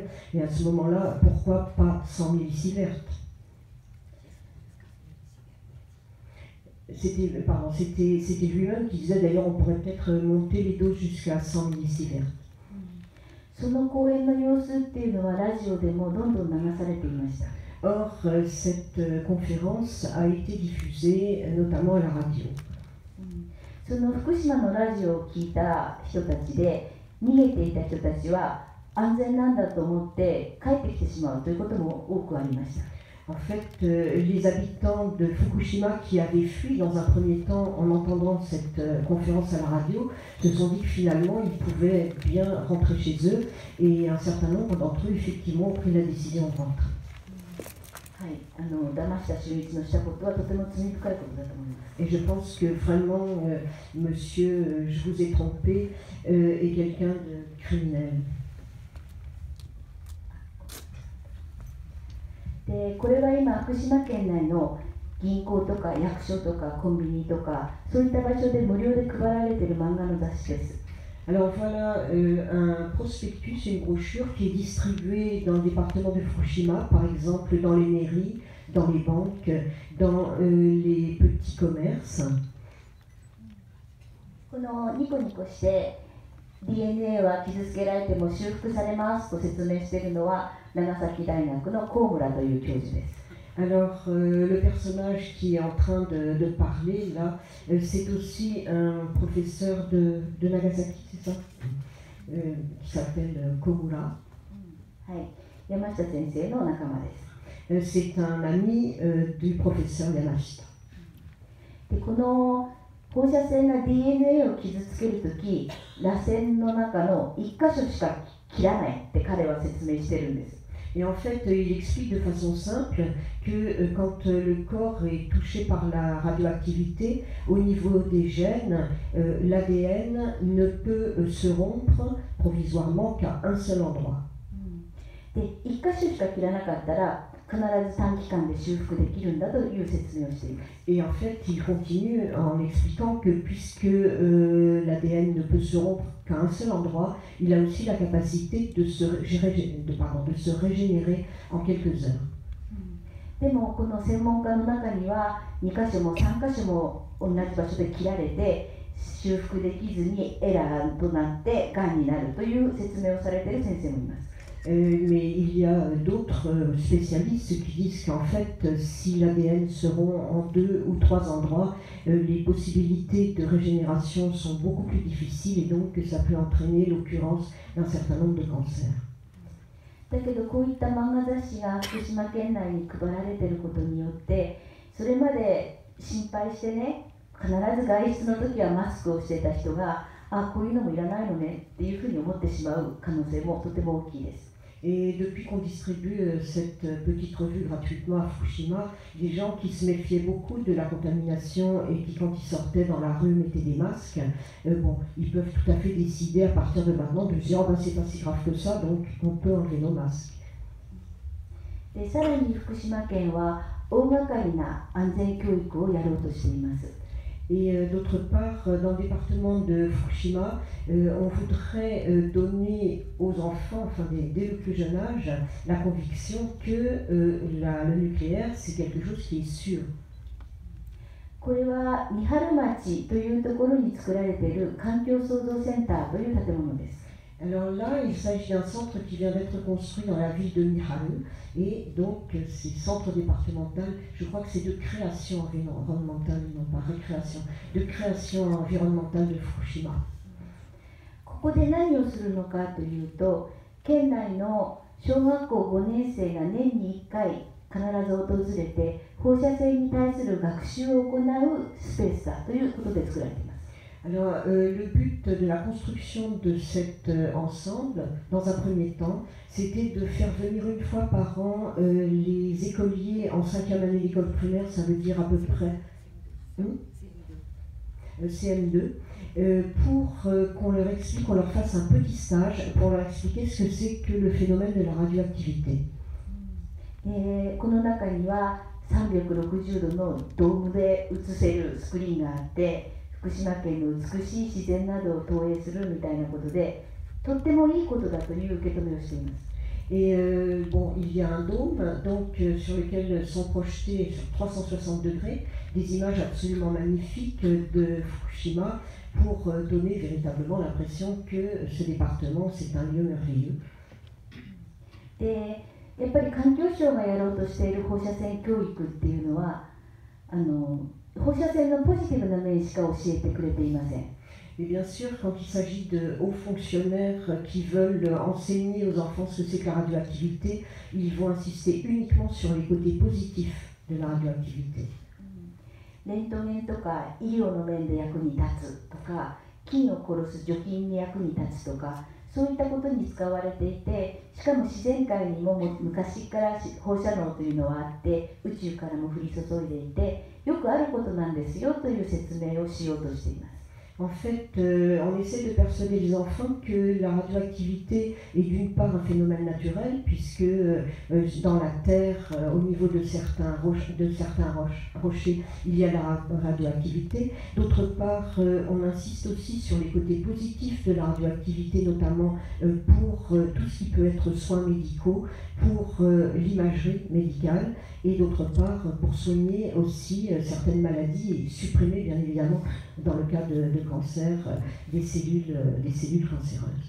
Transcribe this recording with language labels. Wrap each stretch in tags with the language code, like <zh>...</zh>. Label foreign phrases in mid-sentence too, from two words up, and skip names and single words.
<fr>Et à ce moment-là, pourquoi pas 100 millisieverts? C'était lui-même qui disait d'ailleurs on pourrait peut-être monter les doses jusqu'à 100 millisieverts.</fr> <ja>その講演の様子っていうのはラジオでもどんどん流されていました。</ja> <fr>Or, cette conférence a été diffusée notamment à la radio.</fr> <ja>その福島のラジオを聞いた人たちで逃げていた人たちは安全なんだと思って帰ってきてしまうということも多くありました。</ja> <fr>En fait, les habitants de Fukushima qui avaient fui dans un premier temps en entendant cette conférence à la radio se sont dit que finalement ils pouvaient bien rentrer chez eux et un certain nombre d'entre eux effectivement ont pris la décision de rentrer.</fr> <ja>騙した俊一のしたことはとても罪深いことだと思います。</ja> <fr>Et je pense que vraiment, monsieur, je vous ai trompé, est quelqu'un de criminel.</fr> <ja>でこれは今福島県内の銀行とか役所とかコンビニとかそういった場所で無料で配られている漫画の雑誌です。</ja> <fr>Alors voilà un prospectus, une brochure qui est distribuée dans le département de Fukushima, par exemple dans les mairies, dans les banques, dans les petits commerces.</fr> <ja>このニコニコして DNA は傷つけられても修復されますと説明しているのは長崎大学の高村という教授です。</ja> <fr>Alors, le personnage qui est en train de parler là, c'est aussi un professeur de Nagasaki, c'est ça qui s'appelle Komura.</fr> <ja>はい、山下先生の仲間です。</ja> <fr>C'est un ami du professeur Yamashita.</fr> <ja>でこの放射線が DNA を傷つけるとき、螺旋の中の1箇所しか切らないって彼は説明してるんです。</ja> <fr>Et en fait, il explique de façon simple que quand le corps est touché par la radioactivité, au niveau des gènes, l'ADN ne peut se rompre provisoirement qu'à un seul endroit.</fr> <ja>で1箇所しか切らなかったら必ず短期間で修復できるんだという説明をしています。</ja> <fr>Et en fait, il continue en expliquant que puisque l'ADN ne peut se rompre qu'à un seul endroit, il a aussi la capacité de se régénérer en quelques heures.</fr> <ja>でもこの専門家の中には2箇所も3箇所も同じ場所で切られて修復できずにエラーとなってがんになるという説明をされている先生もいます。</ja> <fr>Mais il y a d'autres spécialistes qui disent qu'en fait, si l'ADN se rompt en 2 ou 3 endroits, les possibilités de régénération sont beaucoup plus difficiles et donc ça peut entraîner l'occurrence d'un certain nombre de cancers.</fr> <ja>だけどこういった漫画雑誌が福島県内に配られていることによってそれまで心配してね必ず外出の時はマスクをしていた人がこういうのもいらないのねっていうふうに思ってしまう可能性もとても大きいです。</ja> <fr>Et depuis qu'on distribue cette petite revue gratuitement à Fukushima, des gens qui se méfiaient beaucoup de la contamination et qui, quand ils sortaient dans la rue, mettaient des masques, ils peuvent tout à fait décider à partir de maintenant de se dire c'est pas si grave que ça, donc on peut enlever nos masques.</fr> <ja>でさらに福島県は大掛かりな安全教育をやろうとしています。</ja> <fr>Et d'autre part, dans le département de Fukushima, on voudrait donner aux enfants, enfin dès le plus jeune âge, la conviction que le nucléaire, c'est quelque chose qui est sûr.</fr> <ja>これは三春町というところに作られている環境創造センターという建物です。</ja> <fr>Alors là, il s'agit d'un centre qui vient d'être construit dans la ville de Miharu, et donc c'est centre départemental, je crois que c'est de création environnementale, non pas récréation, de création environnementale de Fukushima.</fr> <ja>ここで何をするのかというと、県内の小学校5年生が年に1回必ず訪れて放射線に対する学習を行うスペースだということで作られています。</ja> <fr>Alors, le but de la construction de cet ensemble, dans un premier temps, c'était de faire venir une fois par an les écoliers en 5e année d'école primaire, ça veut dire à peu près CM2, pour qu'on leur explique, qu'on leur fasse un petit stage pour leur expliquer ce que c'est que le phénomène de la radioactivité.</fr> <ja>この中には360度のドームで映せるスクリーンがあって、 福島県の美しい自然などを投影するみたいなことで、とってもいいことだという受け止めをしています。</ja> <fr>Et il y a un dôme donc, sur lequel sont projetées sur 360 degrés des images absolument magnifiques de Fukushima pour donner véritablement l'impression que ce département c'est un lieu merveilleux.</fr> <ja>で、やっぱり環境省がやろうとしている放射線教育っていうのは、放射線のポジティブな面しか教えてくれていません。</ja> <fr>Et bien sûr, quand il s'agit de hauts fonctionnaires qui veulent enseigner aux enfants ce que c'est que la radioactivité, ils vont insister uniquement sur les côtés positifs de la radioactivité.</fr> <ja>レントゲンとか医療の面で役に立つとか、菌を殺す除菌に役に立つとか、そういったことに使われていて、しかも自然界にも昔から放射能というのはあって、宇宙からも降り注いでいて、よくあることなんですよという説明をしようとしています。</ja> <fr>En fait, on essaie de persuader les enfants que la radioactivité est d'une part un phénomène naturel, puisque dans la Terre, au niveau de certains rochers, il y a la radioactivité. D'autre part, on insiste aussi sur les côtés positifs de la radioactivité, notamment pour tout ce qui peut être soins médicaux, pour l'imagerie médicale, et d'autre part pour soigner aussi certaines maladies et supprimer bien évidemment dans le cas de cancer des cellules cancéreuses.</fr>